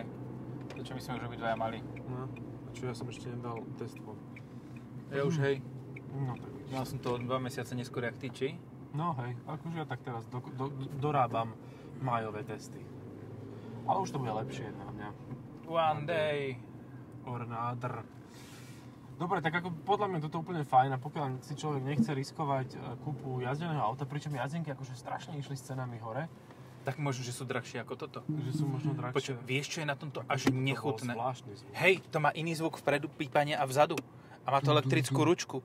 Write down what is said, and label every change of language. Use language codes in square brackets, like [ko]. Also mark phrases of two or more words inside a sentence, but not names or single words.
[sk] To, čo my sme už obidvaja mali. No, a čo ja som ešte nedal test von. Ja už hej. No tak vidíš. Mal som to 2 mesiace neskôr jak ty, či? No hej, akože ja tak teraz dorábam májové testy. Ale už to bude lepšie na mňa. [en] One day. Or another. [sk] Dobre, tak ako podľa mňa toto úplne fajn a pokiaľ si človek nechce riskovať kúpu jazdeného auta, pričom jazdenky akože strašne išli s cenami hore. Tak možno, že sú drahšie ako toto. Že sú možno drahšie. Vieš, čo je na tomto až nechutné? To bol zvláštny zvuk. Hej, to má iný zvuk vpredu, pípanie a vzadu. A má to elektrickú ručku.